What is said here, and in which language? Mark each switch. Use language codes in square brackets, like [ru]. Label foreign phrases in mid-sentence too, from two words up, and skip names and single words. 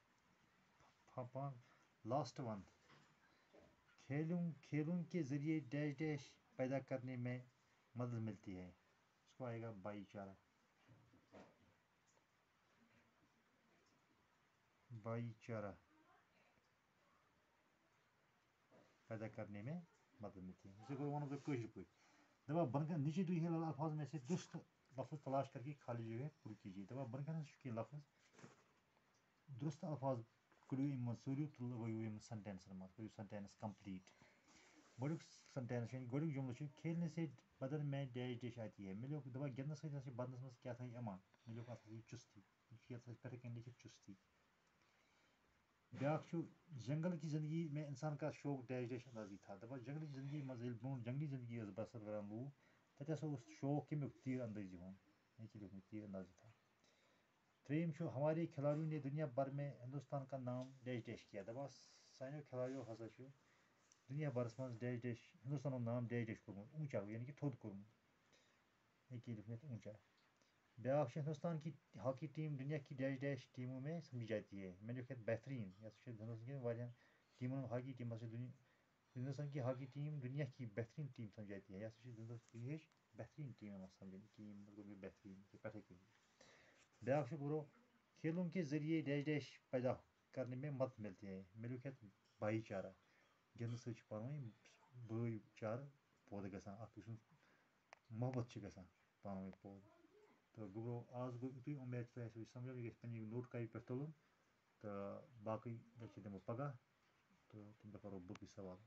[en] last one, [ur] کھیلوں کے ذریعے [en] dash dash [ur] پیدا کرنے میں مدد ملتی ہے. اس کو آئے گا بھائی چارہ. بھائی چارہ پیدا کرنے میں مدد ملتی ہے. اسے ون آف دا [ks] کٲشِر پٲٹھۍ دپان بنکن [ur] نیچے دیے ہوئے الفاظ میں سے درست لفظ تلاش کر کے خالی جگہ پر کیجیے. [ks] دپان بنکن چھُ کینٛہہ لفظ درست الفاظ کٔڑِو یِم منٛز ژٲرِو تہٕ لگٲیِو یِم سینٹینسن منٛز. کٔرِو [en] sentence complete. [ks] گۄڈٕنیُک سینٹینس یعنی گۄڈٕنیُک جملہٕ چھُ [ur] کھیلنے سے بدن میں [en] dash dash [ur] آتی ہے. [ks] مےٚ لیوٚکھ دپان گِنٛدنہٕ سۭتۍ ہسا چھِ بدنس منٛز کیٛاہ تھام یِوان. مےٚ لیوٚکھ اَتھ یہِ چُستی. یہِ چھُ یَتھ پٮ۪ٹھٕے کَنۍ لیکھِتھ چُستی. بیٛاکھ چھُ [ur] جنگل کی زندگی میں انسان کا شوق [en] dash dash [ur] اندازی تھا. [ks] دپان جنگلی زندگی منٛز ییٚلہِ برونٛٹھ جنگلی زندگی ٲس بسر کران لوٗکھ تتہِ ہسا اوس شوق کمیُک؟ تیٖر اندٲزی ہُنٛد. ییٚکیٛاہ لیوٚکھمُت [ur] تیٖر اندازی تھا. [ks] ترٛیٚیِم چھُ [ur] ہمارے کھلاڑیوں نے دنیا بھر میں ہندوستان کا نام [en] dash dash [ur] کیا. [ks] دپان سانیو کھلاڑیو ہسا چھُ دنیا بھرس منٛز [en] dash dash [ks] ہندوستان ہُنٛد نام [en] dash dash [ks] کوٚرمُت. اونچا یعنی کہ تھوٚد کوٚرمُت. ییٚکیٛاہ لیوٚکھمُت اونچا. بیٛاکھ چھُ [ur] ہندوستان کی ہاکی ٹیم دنیا کی [en] dash dash [ur] ٹیموں میں سمجھی جاتی ہے. [ks] مےٚ لیوٚکھ یَتھ بہتریٖن. یہِ ہسا چھِ ہندوستان کٮ۪ن واریاہن ٹیٖمن [en] hockey team [ks] ہسا چھِ [ur] ہندوستان کی ہاکی ٹیم دنیا کی بہترین ٹیم سمجھی جاتی ہے. [ks] یہ ہسا چھِ دُنیاہٕچ بہتریٖن ٹیم یِوان سمجھنہٕ کہِ یِم گوٚو بہتریٖن پٮ۪ٹھَے کٔنۍ. بیٛاکھ چھُ [ur] برو کھیلوں کے ذریعے [en] dash dash [ur] پیدا کرنے میں مدد ملتی ہے. [ks] مےٚ لیوٚکھ یَتھ بھایی چارہ. گِنٛدنہٕ سۭتۍ چھِ پانہٕ ؤنۍ بٲے چارٕ پٲدٕ گژھان. اکھ أکۍ سُنٛد محبت چھِ گژھان پانہٕ ؤنۍ پٲدٕ. تہٕ گوٚو آز گوٚو یُتُے. اُمید چھِ تۄہہِ آسیو یہِ سمجھ. یہِ گژھِ پنٛنہِ [en] note copy [ks] پٮ۪ٹھ تُلُن تہٕ باقٕے لیکچر دِمو پگاہ تہٕ تَمہِ دۄہ کَرو باقٕے سوال.